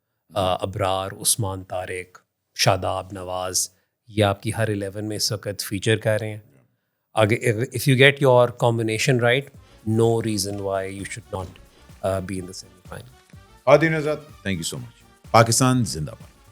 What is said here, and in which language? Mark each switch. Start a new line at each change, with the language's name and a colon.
Urdu: ابرار, عثمان طارق, شاداب, نواز, یہ آپ کی ہر 11 میں اس وقت فیچر کر رہے ہیں.
English: if you get your combination right, no reason why you should not be in the semi-final. Adil Azad, thank you so much.
Urdu: Pakistan زندہ باد.